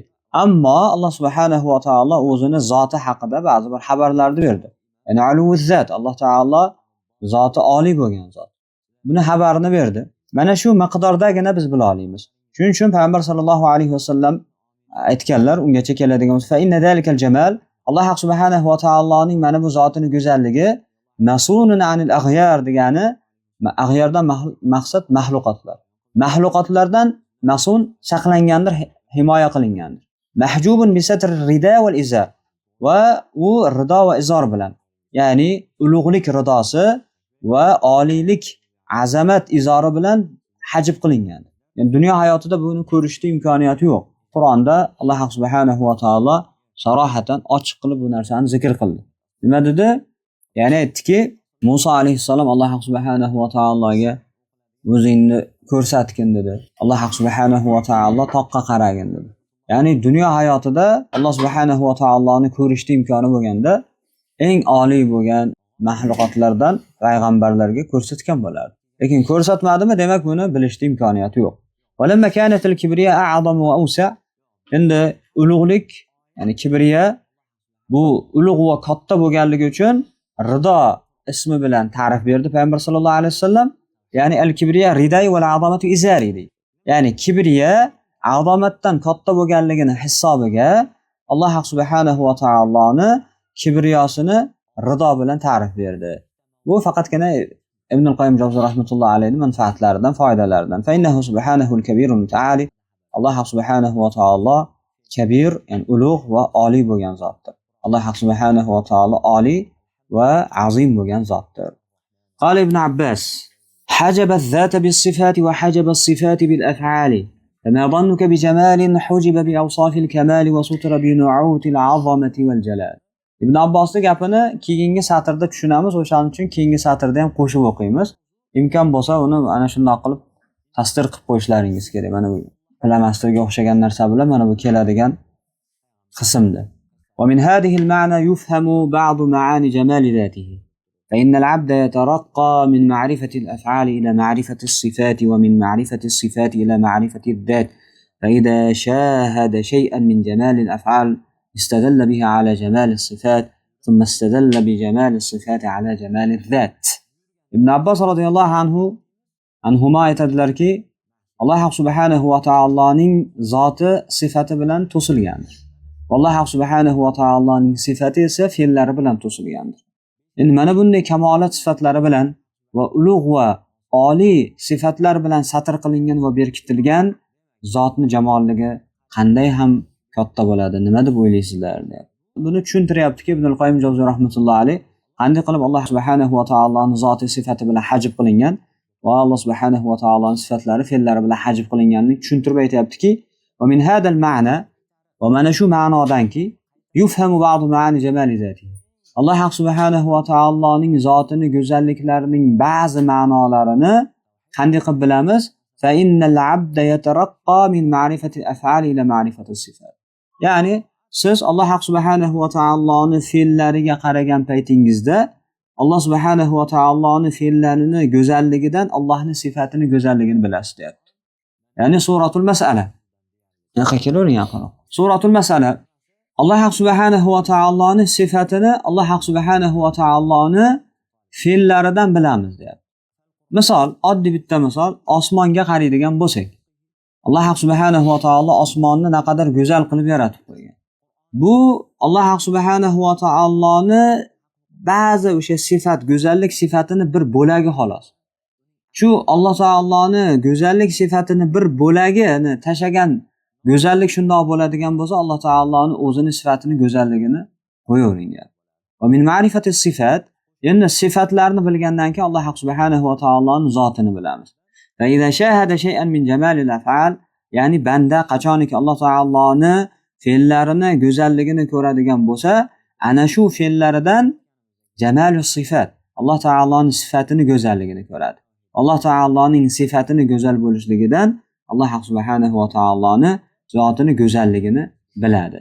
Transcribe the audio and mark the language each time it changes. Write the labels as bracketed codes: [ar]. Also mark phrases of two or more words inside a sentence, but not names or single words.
[uz] Ammo Alloh subhanahu va taolo o'zini zoti haqida ba'zi bir xabarlarni berdi. Ya'ni [ar] علو الذات, [uz] Alloh taolo zoti oliy bo'lgan zot. Buni xabarini berdi. Mana shu miqdordagina biz bila olamiz. Shuning uchun payg'ambar sollallohu alayhi vasallam aytganlar, ungacha keladigan [ar] فإن ذلك الجمال, [uz] Alloh subhanahu va taoloning mana bu zotining go'zalligi [ar] مصون عن الأغيار [uz] degani aghyardan maqsad mahluqotlar. Mahluqotlardan masun saqlangandir, himoya qilingandir. [ar] محجوب بستر الرداء والإزار. [uz] Va u rido va izor bilan, ya'ni ulug'lik ridosi va oliylik azamat izori bilan hajb qilingan. Yani dunyo hayotida buni ko'rishga imkoniyati yo'q. Qur'onda Alloh subhanahu va taolo sarohatan ochiq qilib bu narsani zikr qildi. Nima dedi? Ya'ni aytdiki, Musa alayhissalom Alloh subhanahu va taologa o'zingni ko'rsatgin dedi. Alloh subhanahu va taolo toqqa qaragin dedi. Ya'ni dunyo hayotida Alloh subhanahu va taoloni ko'rishga imkoni bo'lganda eng oliy bo'lgan mahluqotlardan payg'ambarlarga ko'rsatgan bo'lardi. Lekin ko'rsatmadimi, demak buni bilishga imkoniyati yo'q. [ar] ولما كانت الكبرياء أعظم وأوسع'. [uz] Endi ulug'lik, ya'ni kibriya bu ulug' va katta bo'lganligi uchun rido ismi bilan ta'rif berdi payg'ambar sollallohu alayhi vasallam. Ya'ni [ar] الكبرياء ردائي والعظمة إزاري [uz] deydi. Ya'ni kibriya azomatdan katta bo'lganligini hisobiga Alloh subhanahu va taoloni kibriyosini rido bilan ta'rif berdi. Bu faqatgina Ibn al-Qayyim Jawziy rahmatullohi alayhi manfaatlaridan, foydalaridan. [ar] فإنه سبحانه الكبير المتعال. [uz] Alloh subhanahu va taolo kabir, ya'ni ulug' va oliy bo'lgan zotdir. Alloh subhanahu va taolo oliy va azim bo'lgan zotdir. [ar] قال ابن عباس: "حجب الذات بالصفات وحجب الصفات بالأفعال. فما ظنك بجمال حجب بأوصاف الكمال وستر بنعوت العظمة والجلال." [uz] Ibn Abbosning gapini keyingi satrda tushunamiz, o'shaning uchun keyingi satrda ham qo'shib o'qiymiz. Imkon bo'lsa uni ana shunday qilib tasdir qilib qo'yishlaringiz kerak. Mana bu plamastirga o'xshagan narsa bilan mana bu keladigan qismda. [ar] ومن هذه المعنى يفهم بعض معاني جمال ذاته. فإن العبد يترقى من معرفة الأفعال إلى معرفة الصفات، ومن معرفة الصفات إلى معرفة الذات. فإذا شاهد شيئا من جمال الأفعال استدل به على جمال الصفات، ثم استدل بجمال الصفات على جمال الذات. [uz] ابن عباس رضي الله عنهما aytadilarki, Alloh subhanahu va taoloning zoti sifati bilan to'silgandir. Alloh subhanahu va taoloning sifati esa fe'llari bilan to'silgandir. Endi mana bunday kamolat sifatlari bilan va ulug' va oliy sifatlar bilan satr qilingan va berkitilgan zotni jamolligi qanday ham katta bo'ladi, nima deb o'ylaysizlar deb. Buni tushuntiryaptiki Ibn al-Qayyim Jawziy rahmatullohi alayh, qanday qilib Alloh subhanahu va taoloning zoti sifati bilan hajb qilingan va Alloh subhanahu va taoloning sifatlari fe'llari bilan hajb qilinganini tushuntirib aytayaptiki, [ar] ومن هذا المعنى, [uz] va mana shu ma'nodanki [ar] يفهم بعض معاني جمال ذاته. [uz] Alloh subhanahu va taoloning zotini go'zalliklarining ba'zi ma'nolarini qanday qilib bilamiz? [ar] فإن العبد يترقى من معرفة الأفعال إلى معرفة الصفات. [uz] Ya'ni siz Alloh subhanahu va taoloning fe'llariga qaragan paytingizda Alloh subhanahu va taoloning fe'llarini go'zalligidan Allohning sifatini go'zalligini bilasiz deyapti. Ya'ni [ar] صورة المسألة. [uz] Yo'q kelavering yaqin. [ar] صورة المسألة [uz] Alloh subhanahu va taoloning sifatini Alloh subhanahu va taoloning fe'llaridan bilamiz deyapti. Misol, oddiy bitta misol, osmonga qaraydigan bo'lsak, Alloh subhanahu va taolo osmonni naqadar go'zal qilib yaratib qo'ygan. Bu Alloh subhanahu va taoloning ba'zi o'sha sifat, go'zallik sifatini bir bo'lagi xolos. Shu Alloh taoloning go'zallik sifatini bir bo'lagini tashagan go'zallik shundoq bo'ladigan bo'lsa, Alloh taoloning o'zini sifatini go'zalligini qo'yavering. [ar] ومن معرفة الصفات, [uz] endi sifatlarni bilgandan keyin Alloh subhanahu va taoloning zotini bilamiz. [ar] وإذا شاهد شيئا من جمال الأفعال, [uz] ya'ni banda qachoniki Alloh taoloning fe'llarini go'zalligini ko'radigan bo'lsa, ana shu fe'llaridan [ar] جمال الصفات, [uz] Alloh taoloning sifatini go'zalligini ko'radi. Alloh taoloning sifatini go'zal bo'lishligidan Alloh subhanahu va taoloning zotini go'zalligini biladi.